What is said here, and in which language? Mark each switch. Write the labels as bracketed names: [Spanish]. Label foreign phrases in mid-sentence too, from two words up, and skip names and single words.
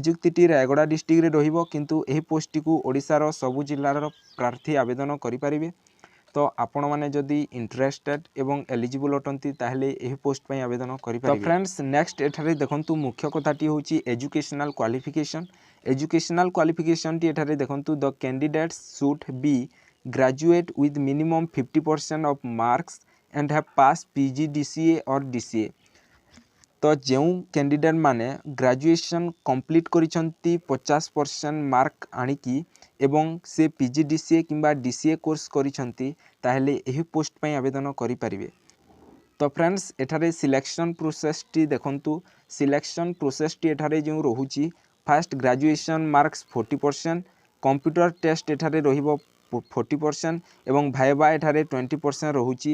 [Odia] ନିଯୁକ୍ତି ଟି ରାୟଗଡ଼ା ଡିଷ୍ଟ୍ରିକ୍ଟ ରେ ରହିବ କିନ୍ତୁ ଏହି ପୋଷ୍ଟ କୁ ଓଡ଼ିଶା ର ସବୁ ଜିଲ୍ଲାର ପ୍ରାର୍ଥୀ ଆବେଦନ କରି ପାରିବେ। ତ ଆପଣ ମାନେ ଯଦି ଇଣ୍ଟରେଷ୍ଟେଡ ଏବଂ ଏଲିଜିବଲ ଅଟନ୍ତି ତାହାଲେ ଏହି ପୋଷ୍ଟ ପେ ଆବେଦନ କରି ପାରିବେ। ତ [English] friends next [Odia] ଏଠାରେ ଦେଖନ୍ତୁ ମୁଖ୍ୟ କଥାଟି ହେଉଛି [English] educational qualification. educational qualification [Odia] ଟି ଏଠାରେ ଦେଖନ୍ତୁ [English] the candidates should be graduate with minimum 50% of marks and have passed PG DCA or DCA। [Odia] ତ ଯେ କ୍ୟାଣ୍ଡିଡେଟ ମାନେ [English] graduation complete [Odia] କରିଛନ୍ତି 50% ମାର୍କ ଆଣିକି ଏବଂ ସେ PG DCA କିମ୍ବା DCA କୋର୍ସ କରିଛନ୍ତି ତାହାଲେ ଏହି ପୋଷ୍ଟ ପେ ଆବେଦନ କରି ପାରିବେ। ତ ଫ୍ରେଣ୍ଡସ ଏଠାରେ [English] selection process [Odia] ଟି ଦେଖନ୍ତୁ [English] selection process [Odia] ଟି ଏଠାରେ ଯେ ରହୁଛି [English] first graduation marks 40%, computer test [Odia] ଏଠାରେ ରହିବ 40% ଏବଂ ଭାଇବା ଏଠାରେ 20% ରହୁଛି।